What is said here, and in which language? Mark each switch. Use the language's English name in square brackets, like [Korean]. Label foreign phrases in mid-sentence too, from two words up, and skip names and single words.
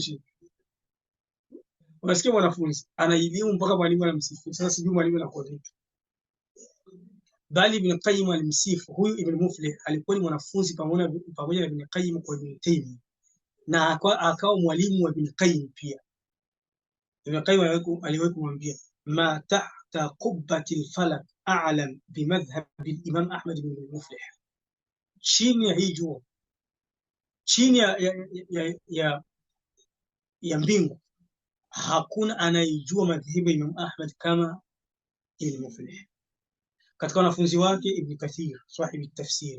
[Swahili] Shi unasikia mwanafunzi ana elimu mpaka mwalimu anamsifu. Sasa sijui mwalimu anakuwa vipi. Bali Ibn Qayyim alimsifu huyu Ibn Muflih, alikuwa ni mwanafunzi pamoja na Ibn Qayyim kwa Ibn Taymiyyah, na akawa mwalimu wa Ibn Qayyim pia. Ibn Qayyim aliwahi kumwambia, [Arabic] ما تحت قبة الفلك أعلم بمذهب الإمام أحمد ابن مفلح, [Swahili] chini ya hii jua, chini ya mbingu hakuna anayejua madhehebu ya Imam Ahmad kama Ibn Muflih. Katika wanafunzi wake Ibn Kathir, sahibi tafsiri.